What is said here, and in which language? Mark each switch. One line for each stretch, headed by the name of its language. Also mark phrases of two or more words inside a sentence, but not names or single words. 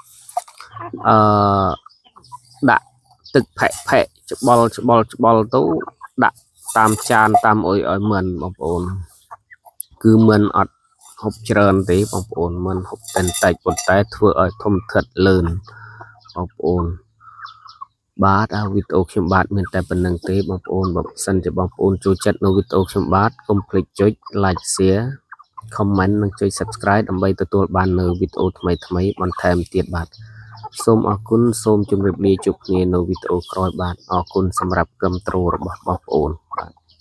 Khmer: ដាក់ទឹកផែកច្បល់ទៅដាក់តាមចានតាមអុយឲ្យមិនបងប្អូនគឺមិនអត់ ហូបច្រើនទេបងប្អូនមិនហូបតែបន្តិចប៉ុន្តែធ្វើឲ្យធំធាត់លឿនបងប្អូនបាទវីដេអូខ្ញុំបាទមានតែប៉ុណ្្នឹងទេបងប្អូនបើសិនជាបងប្អូនចូលចិត្តនៅវីដេអូខ្ញុំបាទកុំភ្លេចចុច
English: like share comment
Khmer: និងចុច subscribe ដើម្បីទទួលបាននៅវីដេអូថ្មីបន្ថែមទៀតបាទសូមអរគុណសូមជម្រាបលាជួបគ្នានៅវីដេអូក្រោយបាទអរគុណសម្រាប់គាំទ្ររបស់បងប្អូនបាទ